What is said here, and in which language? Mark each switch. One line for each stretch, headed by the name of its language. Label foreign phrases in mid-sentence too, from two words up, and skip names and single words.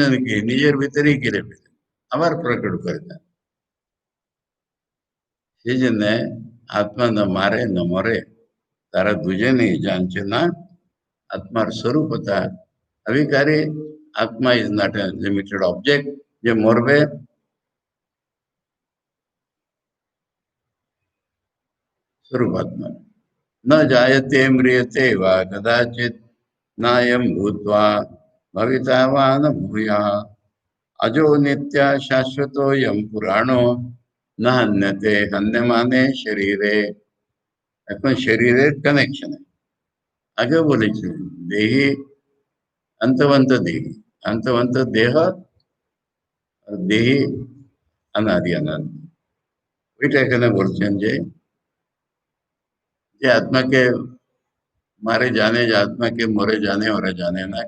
Bangla: নিজের ভিতরেই গিরে ফেলেন, আবার প্রকট করে দেন। সেই জন্য আত্মা না মারে না মরে, তারা দুজনেই জানছে না আত্মার স্বরূপতা অবিকারী।
English: আত্মা is not a limited object
Bangla: যে মরবে।
Sanskrit: स्वरूपात्मा न जायते म्रियते वा कदाचित् नायं भूत्वा भविता वा न भूयाः अजो नित्य शाश्वतोऽयं पुराणो न हन्यते हन्यमाने शरीरे।
Bangla: এখন শরীরের কানেকশন আগে বলেছিলেন দেহি অন্তবন্ত দেহি, অন্তবন্ত দেহ আর দেহি অনাদি অনন্ত। ওইটা এখানে বলছেন যে যে আত্মাকে মারে জানে, যে আত্মাকে মরে জানে, ওরা জানে না।